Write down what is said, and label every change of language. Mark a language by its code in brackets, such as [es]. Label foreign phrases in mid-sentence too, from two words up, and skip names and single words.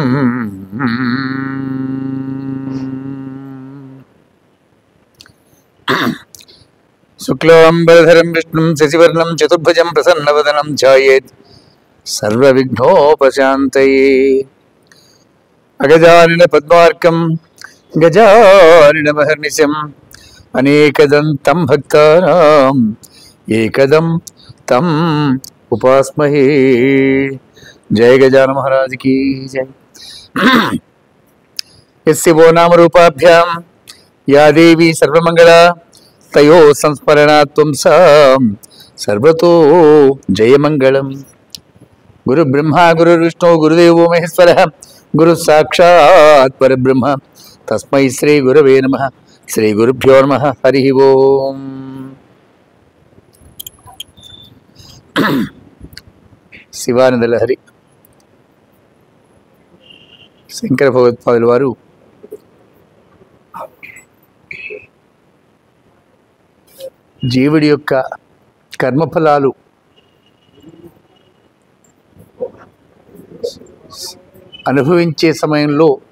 [sa] శుక్లాంబరధరం విష్ణుం శశివర్ణం చతుర్భుజం ప్రసన్నవదనం ధ్యాయేత్ సర్వవిఘ్నోపశాంతయే. అగజానన పద్మార్కం గజాననమహర్నిశం అనేకదంతం భక్తానాం ఏకదం తం ఉపాస్మహే. [hi] जय गजान महाराज की जय. [sa] यस्य वो नाम रूपाभ्यां या देवी सर्वमंगला तयो संस्मरणात् त्वं सा सर्वतो जयमंगलम. गुरु ब्रह्मा गुरु विष्णु गुरुदेवो महेश्वरः गुरु साक्षात् परब्रह्म तस्मै श्री गुरवे नमः. श्री गुरुभ्यो नमः. हरि ओम. [te] శివానంద లహరి శంకర భగవత్పాదుల వారు జీవుడి యొక్క కర్మఫలాలు అనుభవించే సమయంలో